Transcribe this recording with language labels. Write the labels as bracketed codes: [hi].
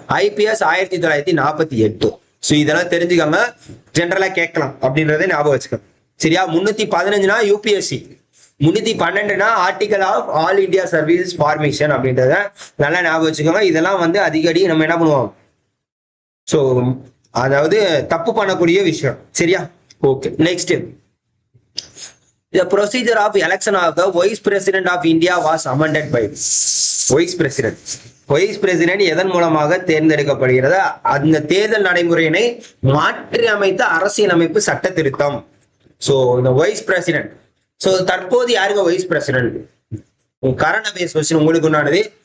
[ta] IPS 1948. So இதெல்லாம் தெரிஞ்சுக்காம ஜெனரலா கேட்கலாம் அப்படின்றத ஞாபகம் வச்சுக்கணும். சரியா? 315 UPSC, 312 article of all India services formation அப்படின்றத நல்லா ஞாபகம் வச்சுக்கோங்க. இதெல்லாம் அடிக்கடி நம்ம என்ன பண்ணுவோம், சோ அதாவது தப்பு பண்ணக்கூடிய விஷயம். சரியா? Okay, next. [en] The procedure of election of the Vice President of India was amended by vice president [ta] எதன் மூலமாக தேர்ந்தெடுக்கப்படுகிறது? அந்த தேர்தல் நடைமுறையினை மாற்றி அமைத்த அரசியலமைப்பு சட்ட திருத்தம். சோ இந்த வைஸ் பிரசிடென்ட், சோ தற்போது யாருங்க vice president? Current affairs question உங்களுக்கு உண்டானது.